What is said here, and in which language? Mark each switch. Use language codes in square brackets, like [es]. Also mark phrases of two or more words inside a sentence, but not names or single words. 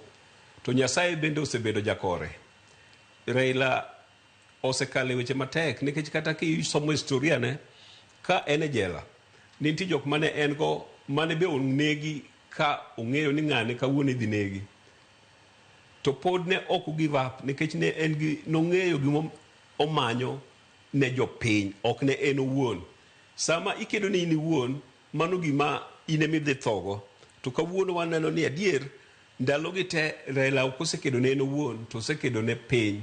[luo] To Nyasaye bende osebedo jakore. Raila osekale weche matek nikech kata kisomo historia ne ka ene jela nitie jok mane en go mane be onegi ka ong'eyo ni ng'ane kawuono idhi negi to pod ne ok [en] give up [luo] nikech ne en gi nong'eyo gima omanyo ne jopiny ok ne en owuon. Sama ikedo ni in iwuon mano gima ine midhi thogo to kawuono waneno ni adier ndalo gi te Raila okosekedo ne en owuon to osekedo ne piny.